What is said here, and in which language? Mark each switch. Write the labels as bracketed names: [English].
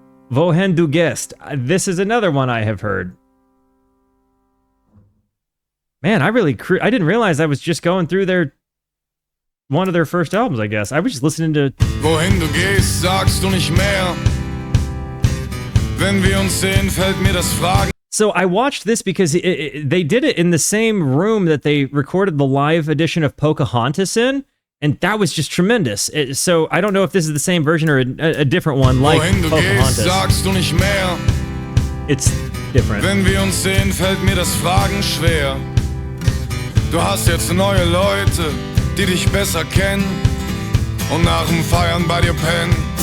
[German] Wohin du gehst. [English] This is another one I have heard. Man, I didn't realize I was just going through one of their first albums, I guess. I was just listening to... [German] Wohin du gehst, sagst du nicht mehr. Wenn wir uns sehen, fällt mir das Fragen. [English] So I watched this because they did it in the same room that they recorded the live edition of Pocahontas in, and that was just tremendous. So I don't know if this is the same version or a different one like [German] Wohin du [English] Pocahontas. [German] Gehst, sagst du nicht mehr. [English] It's different. [German] Wenn wir uns sehen, fällt mir das Fragen schwer. Du hast jetzt neue Leute, die dich besser kennen und nach dem Feiern bei dir pennen.